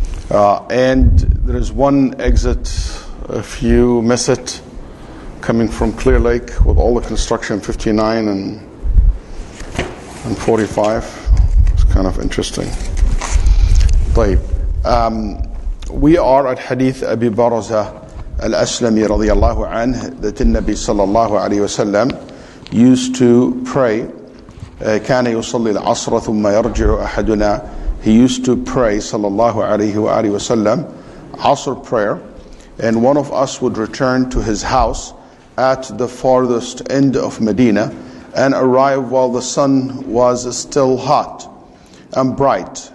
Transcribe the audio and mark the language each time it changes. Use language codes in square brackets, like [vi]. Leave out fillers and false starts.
[en] And there is one exit, if you miss it, coming from Clear Lake with all the construction, 59 and 45. It's kind of interesting. [ar] طيب. [en] We are at Hadith Abi Barzah al-Aslami radiyallahu anh, that the Nabi sallallahu alayhi wa sallam used to pray. [ar] كان يصلي العصر ثم يرجع أحدنا. [en] He used to pray sallallahu alayhi wa sallam Asr prayer, and one of us would return to his house at the farthest end of Medina and arrive while the sun was still hot and bright.